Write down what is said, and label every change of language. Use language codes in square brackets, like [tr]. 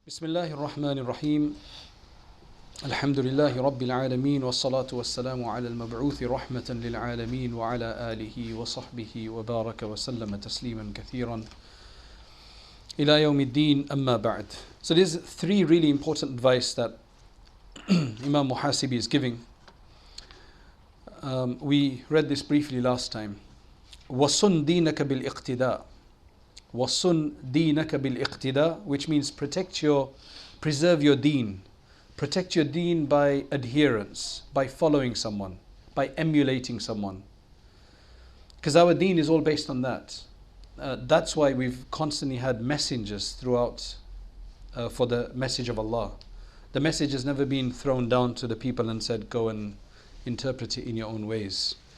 [ar] بسم الله الرحمن الرحيم الحمد لله رب العالمين والصلاة والسلام على المبعوث رحمة للعالمين وعلى آله وصحبه وبارك وسلم تسليما كثيرا إلى يوم الدين أما بعد. [en] So there's three really important advice that Imaam Al-Muhasibi is giving. We read this briefly last time. [ar] وَصُنْ دِينَكَ بِالْإِقْتِدَاءِ وَصُنْ دِينَكَ بِالْإِقْتِدَاءِ, [en] which means preserve your deen. Protect your deen by adherence, by following someone, by emulating someone. Because our deen is all based on that. That's why we've constantly had messengers throughout for the message of Allah. The message has never been thrown down to the people and said, go and interpret it in your own ways.